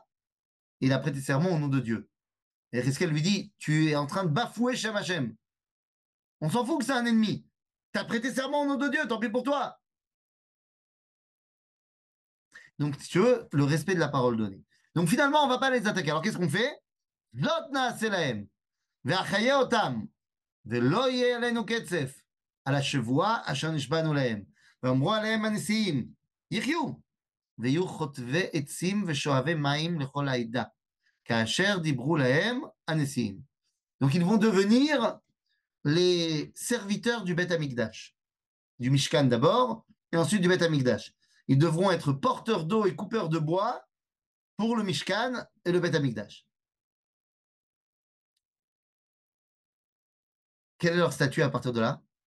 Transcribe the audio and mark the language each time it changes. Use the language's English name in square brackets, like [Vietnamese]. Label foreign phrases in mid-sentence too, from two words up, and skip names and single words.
[French] Il a prêté serment au nom de Dieu. Et Riskel lui dit, tu es en train de bafouer [Hebrew] שם השם. [French] On s'en fout que c'est un ennemi. Tu as prêté serment au nom de Dieu, tant pis pour toi. Donc, si tu veux, le respect de la parole donnée. Donc, finalement, on ne va pas les attaquer. Alors, qu'est-ce qu'on fait? [Hebrew] זאת נעשה להם והחיה אותם ולא יהיה עלינו קצף, על השבועה אשר נשבענו להם. ואמרו עליהם הנשיאים, יחיו, ויהיו חוטבי עצים ושואבי מים לכל העדה, כאשר דיברו להם הנשיאים. [French] Donc, ils vont devenir les serviteurs du Beth Amikdash, du Mishkan d'abord, et ensuite du Beth Amikdash. Ils devront être porteurs d'eau et coupeurs de bois pour le Mishkan et le Beth Amikdash. Quel est leur statut à partir de là?